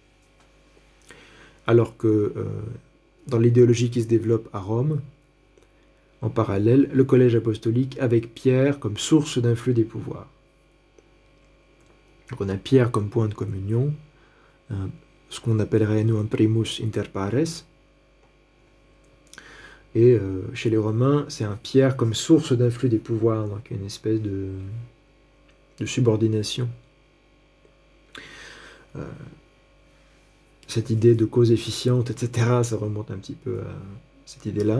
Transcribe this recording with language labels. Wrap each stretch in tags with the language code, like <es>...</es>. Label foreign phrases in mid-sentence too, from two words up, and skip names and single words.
<fr>Alors que dans l'idéologie qui se développe à Rome, en parallèle, le collège apostolique avec Pierre comme source d'influx des pouvoirs. Donc on a Pierre comme point de communion, ce qu'on appellerait nous un</fr> <la>primus inter pares,</la> <fr>et chez les Romains, c'est un Pierre comme source d'influx des pouvoirs, donc une espèce de subordination. Cette idée de cause efficiente, etc., ça remonte un petit peu à cette idée-là.</fr>